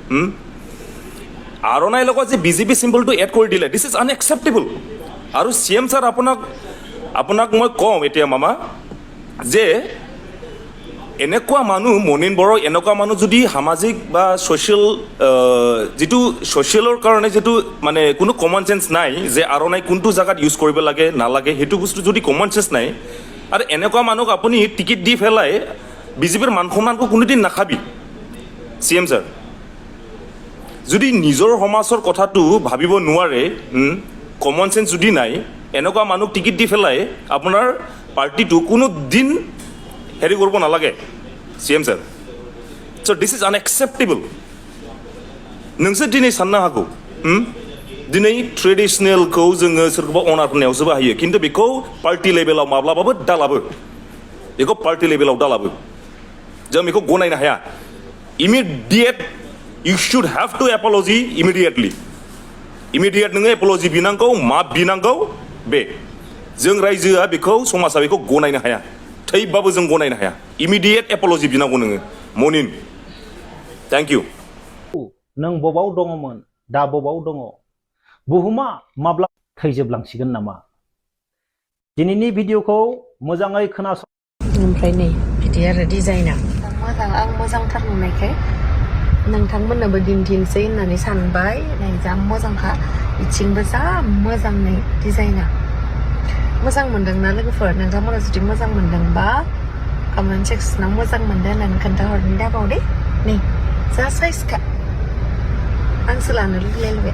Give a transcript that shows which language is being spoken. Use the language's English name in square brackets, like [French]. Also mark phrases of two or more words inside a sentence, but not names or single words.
[Assamese] আৰনাইৰ লগত যে বিজেপি চিম্বলটো এড কৰি দিলে [English] this is unacceptable [Assamese] আৰু CM ছাৰ আপোনাক মই কওঁ এতিয়া মামা যে এনেকুৱা মানুহ মনিন বড়ো এনেকুৱা মানুহ যদি সামাজিক বা ছ'চিয়েল যিটো ছ'চিয়েলৰ কাৰণে যিটো মানে কোনো [English] common sense [Assamese] নাই যে আৰনাই কোনটো জেগাত ইউজ কৰিব লাগে নালাগে সেইটো বস্তু যদি [English] common sense [Assamese] নাই আৰু এনেকুৱা মানুহক আপুনি টিকেট দি পেলাই বিজেপিৰ মান সন্মানকো কোনোদিন নাখাবি CM ছাৰ যদি নিজৰ সমাজৰ কথাটো ভাবিব নোৱাৰে [English] common sense [Assamese] যদি নাই এনেকুৱা মানুহক টিকেট দি পেলাই আপোনাৰ পাৰ্টিটো কোনো দিন হেৰি কৰিব নালাগে CM ছাৰ [English] so this is unacceptable [Bodo] नोंसोर दिनै साननो हागौ दिनै ट्रेडिशनेलखौ जोङो सोरखौबा अनार होनायावसो बाहायो खिन्थु बेखौ पार्टि लेभेलाव माब्लाबाबो दालाबो बेखौ पार्टि लेभेलाव दालाबो जों बेखौ गनायनो हाया इमिडिएट [English] you should have to apology [Bodo] immediate नोङो apology बिनांगौ माफ बिनांगौ बे जों रायजोआ बेखौ समाजा बेखौ गनायनो हाया थैबाबो जों गनायनो हाया [English] immediate apology [Bodo] बिनांगौ नोङो मनिन [English] thank you [Bodo] नों बबाव दङमोन दा बबाव दङ बुहुमा माब्ला थैजोबलांसिगोन नामा दिनैनि भिडिअखौ मोजाङै खोनासं ओमफ्राय नै बिदि आरो डिजाइना मोजां आं मोजांथार नुनायखाय नोंथांमोननोबो दिन्थिनोसै होननानै सानबाय नै जा मोजांखा इथिंबो जा मोजां नै डिजाइना मोजां मोनदोंना लोगोफोर नोंथांमोना जुदि मोजां मोनदोंबा कमेन्ट सेक्सनाव मोजां मोनदों होननानै खोन्थाहरनो दाबाव दे नै जा साइजखा आंसो लानो लुगैलायबाय